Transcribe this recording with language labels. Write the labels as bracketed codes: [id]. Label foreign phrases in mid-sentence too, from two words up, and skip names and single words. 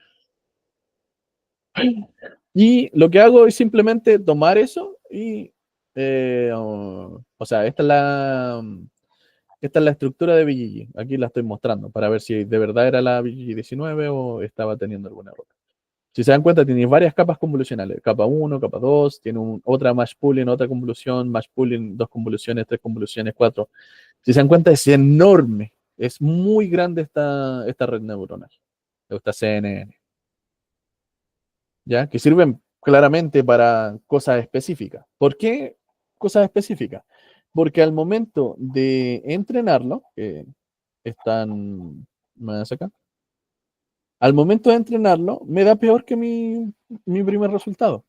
[es] Y lo que hago es simplemente tomar eso y, o sea, esta es la estructura de BGG. Aquí la estoy mostrando para ver si de verdad era la BGG 19 o estaba teniendo algún error. Si se dan cuenta, tiene varias capas convolucionales. Capa 1, capa 2, tiene otra [en] mesh pooling, [es] otra convolución, [en] mesh pooling, [es] 2 convoluciones, 3 convoluciones, 4. Si se dan cuenta, es enorme. Es muy grande esta red neuronal, esta CNN, ¿ya? Que sirven claramente para cosas específicas. ¿Por qué cosas específicas? Porque al momento de entrenarlo, que están más acá, al momento de entrenarlo, me da peor que mi primer resultado.